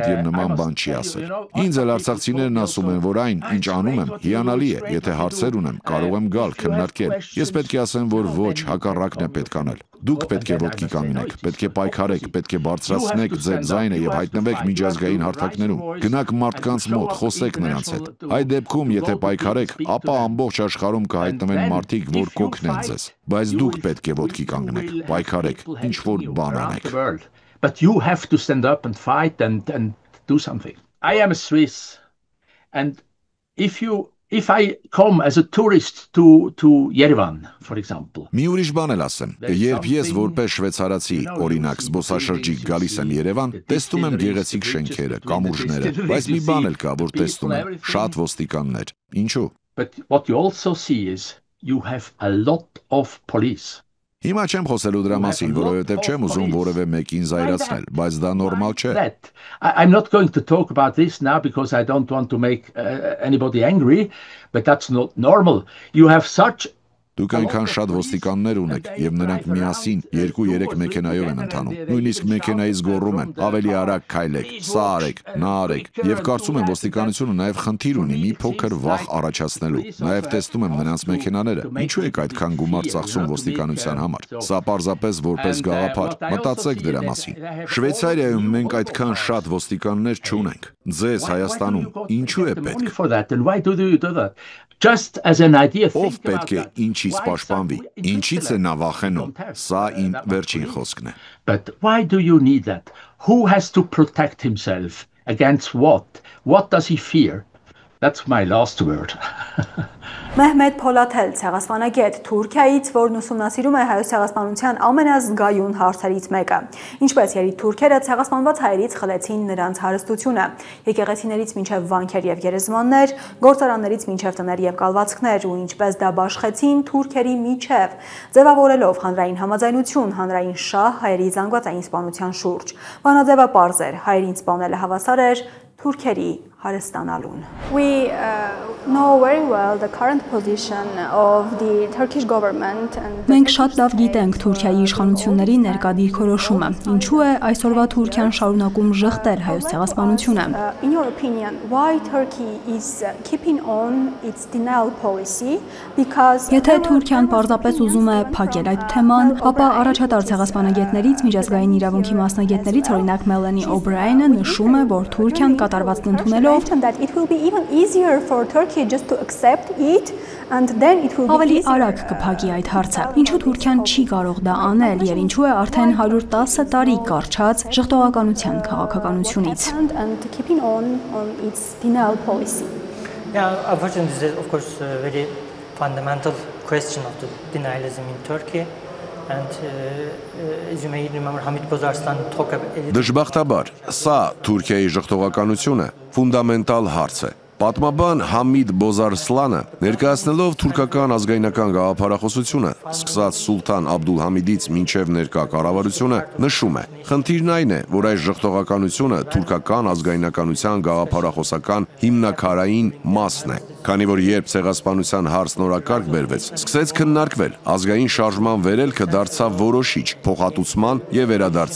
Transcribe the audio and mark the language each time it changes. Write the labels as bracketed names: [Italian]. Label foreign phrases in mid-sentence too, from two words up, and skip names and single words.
[Armenian] եւ նման բան չի ասել։ Ինձ էլ արցախցիներն ասում են, որ այն, ինչ անում եմ, հիանալի է, եթե հարցեր ունեմ, կարող եմ գալ, քննարկել։ Ես պետք է ասեմ, որ ոչ, հակառակն է պետք անել։ Դուք պետք է ոտքի կանգնեք, պետք է պայքարեք, պետք է բարձրացնեք ձեր ձայնը եւ հայտնվեք միջազգային հարթակներում։ Գնաք մարդկանց մոտ, խոսեք նրանց հետ։ Այդ դեպքում, եթե պայքարեք, ապա ամբողջ աշխարհում կհայտնվեն մարդիկ, որ կօգնեն ձեզ։ Բայց դուք պետք է ոտքի կանգնեք, պայքարեք, ինչ որ բան անեք։ [English] But you have to stand up and fight and do something. I am a Swiss, and if I come as a tourist to Yerevan, for example. [Armenian] Մի ուրիշ բան էլ ասեմ, երբ ես որպես շվեյցարացի, օրինակ զբոսաշրջիկ գալիս եմ Երևան, տեսնում եմ գեղեցիկ շենքերը, կամուրջները, բայց մի բան էլ կա, որ տեսնում եմ, շատ ոստիկաններ։ Ինչու՞։ [English] But what you also see is you have a lot of police. [Armenian] Հիմա չեմ խոսելու դրա մասին, որովհետև չեմ ուզում որևէ մեկին զայրացնել, բայց դա նորմալ չէ։ [English] I'm not going to talk about this now because I don't want to make anybody angry, but that's not normal. You have such [Armenian] Դուք այնքան շատ ոստիկաններ ունեք, եւ նրանք միասին 2-3 մեքենայով են ընթանում։ Նույնիսկ մեքենայից գոռում են. ավելի արագ քայլեք, սա արեք, նա արեք։ Եվ կարծում եմ ոստիկանությունը նաեւ խնդիր ունի մի փոքր վախ առաջացնելու։ Նաեւ տեսնում եմ նրանց մեքենաները։ Ինչու եք այդքան գումար ծախսում ոստիկանության համար։ Սա պարզապես որպես գաղափար։ Մտածեք դրա մասին։ Շվեյցարիայում մենք այդքան շատ ոստիկաններ չունենք։ Ձեզ Հայաստանում ինչու է պետք։ [English] Just as an idea, [Armenian] ով պետք է ինչից պաշտպանվի, ինչից է նա վախենում, սա իմ վերջին խոսքն է։ [English] But why do you need that? Who has to protect himself against what? What does he fear? That's my last word. [Armenian] Մեհմեդ Փոլաթել, ցեղասպանագետ Թուրքիայից, որն ուսումնասիրում է հայոց ցեղասպանության ամենազգայուն հարցերից մեկը։ Ինչպես երի թուրքերը ցեղասպանված հայերից խլեցին նրանց հարստությունը, եկեղեցիներից մինչև վանքեր եւ գերեզմաններ, գործարաններից մինչև տներ եւ կալվածքներ, ու ինչպես դա բաշխեցին թուրքերի միջև, ձևավորելով հանրային համաձայնություն, հանրային շահ հայերի զանգվածային սպանության շուրջ։ Բանաձևը պարզ էր, հայերին սպանելը հավասար էր թուրքերի հարստանալուն։ [English] We know very well the current position of the Turkish government and [Armenian] Մենք շատ լավ գիտենք Թուրքիայի իշխանությունների ներկա դիրքորոշումը։ Ինչու է այսօրվա Թուրքիան շարունակում ժխտել հայոց ցեղասպանությունը։ [English] In your opinion, why Turkey is keeping on its denial policy? Because [Armenian] Եթե Թուրքիան պարզապես ուզում է փակել այդ թեման, ապա առաջատար ցեղասպանագետներից միջազգային իրավունքի մասնագետներից օրինակ Մելանի Օբրայենը նշում է, որ Թուրքիան կատարվածքն ընդունելով [English] that it will be even easier for Turkey just to accept it and then it will be [Armenian] ավելի արագ կփակի այդ հարցը։ Ինչու Թուրքիան չի կարող դա անել եւ ինչու է արդեն 110 տարի կարճած ժխտողականության քաղաքականությունից։ [English] And keeping on its denial policy. Yeah, unfortunately, this is of course a very fundamental question of the denialism in Turkey. And as you may remember, Hamid Bozarslan talked about [Armenian] Դժբախտաբար, սա Թուրքիայի ժխտողականությունը ֆունդամենտալ հարց է։ Պատմաբան Համիդ Բոզարսլանը ներկայացնելով թուրքական ազգայնական գաղափարախոսությունը, սկսած Սուլթան Աբդուլհամիդից մինչև ներկա կառավարությունը, նշում է. Խնդիրն այն է, որ այս ժխտողականությունը թուրքական ազգայնականության գաղափարախոսական հիմնաքարային մասն է։ Քանի որ երբ ցեղասպանության հարց նորակարգ բերվեց, սկսեց քննարկվել, ազգային շարժման վերելքը դարձավ որոշիչ փոխհատուցման եւ վերադարձի